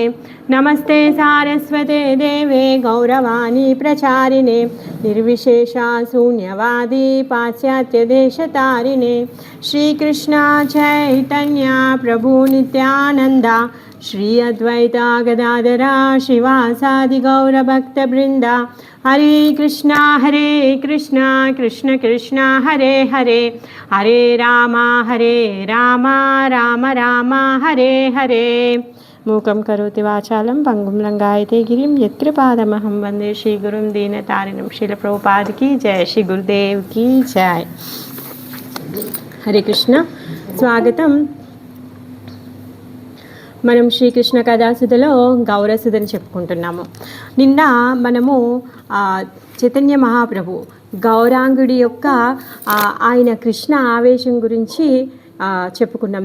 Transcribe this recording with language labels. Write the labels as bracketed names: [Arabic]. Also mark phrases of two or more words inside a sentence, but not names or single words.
[Sanskrit] नमस्ते सारस्वते देवे गौरवाणी प्रचारिणे निर्विशेषा शून्यवादी पाश्चात्यदेशतारिणे। श्रीकृष्ण चैतन्य प्रभु नित्यानन्द श्री अद्वैता गदाधरा श्रीवासादि गौरभक्तवृन्द। हरे कृष्णा कृष्ण कृष्ण हरे हरे, हरे राम राम राम हरे हरे। मूकं करोति वाचालं पंगुं लंघयते गिरिं यत्कृपातमहं वन्दे श्रीगुरुं दीनतारिणं। [Hindi] श्रील प्रभुपाद की जय, श्री गुरुदेव की जय। हरे कृष्ण, [Sanskrit] स्वागतं। [Telugu] మనం శ్రీకృష్ణ కథాసుధలో గౌరసుధని చెప్పుకుంటున్నాము. నిన్న మనము చైతన్య మహాప్రభు గౌరాంగుడి యొక్క ఆయన కృష్ణ ఆవేశం గురించి చెప్పుకున్నాం.